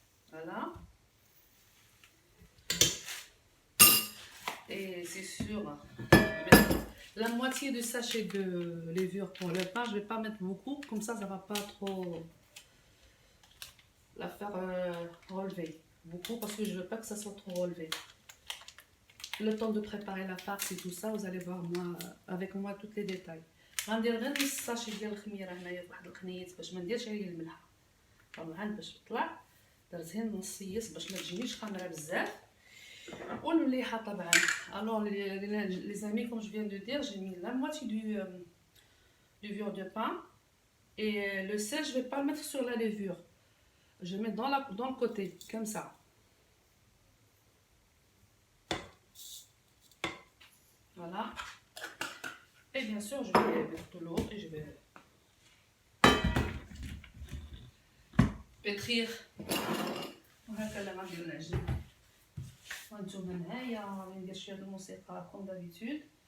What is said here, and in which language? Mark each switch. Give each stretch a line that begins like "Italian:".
French: Voilà, et c'est sûr la moitié du sachet de levure pour le pain. Je vais pas mettre beaucoup, comme ça va pas trop la faire relever beaucoup, parce que je veux pas que ça soit trop relevé. Le temps de préparer la farce et tout ça, vous allez voir avec moi tous les détails.
Arabic: غندير غير نص ساشي ديال الخميره هنايا بواحد القنيت باش ما نديرش عليه الملح، طبعا باش تطلع درت غير نص يس باش ما تجينيش خمره بزاف. والمليحه طبعا.
French: alors les amis, comme je viens de dire, j'ai mis la moitié du levure de pain, et le sel je vais pas le mettre sur la levure, je vais mettre dans le côté comme ça. Voilà, et bien sûr je vais mettre de l'eau et je vais pétrir.
Arabic: وهكذا غندير العجين. وانتوما معايا غادي ندير شويه الموسيقى
French: كوم دابيتود.